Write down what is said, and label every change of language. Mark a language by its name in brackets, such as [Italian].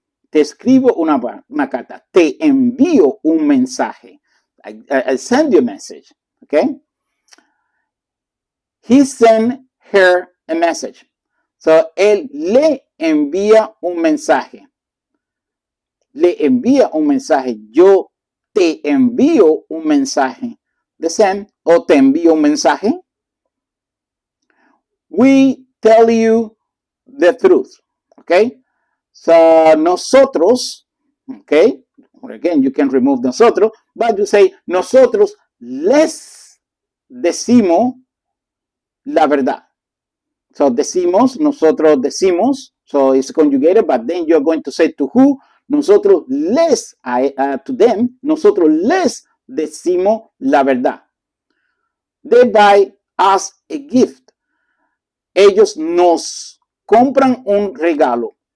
[Spanish] te escribo una carta, te envío un mensaje. [English] I send you a message, okay? He sent her a message. So, [Spanish] él le envía un mensaje. Le envía un mensaje. Yo te envío un mensaje. [English] The same, [Spanish] o te envío un mensaje. [English] We tell you the truth, okay? So, nosotros, okay? Again, you can remove nosotros, but you say, [Spanish] nosotros les decimos la verdad. [English] So, [Spanish] decimos, nosotros decimos, [English] so it's conjugated, but then you're going to say to who? [Spanish] Nosotros les, [English] to them, [Spanish] nosotros les decimos la verdad. [English] They buy us a gift. [Spanish] Ellos nos compran un regalo.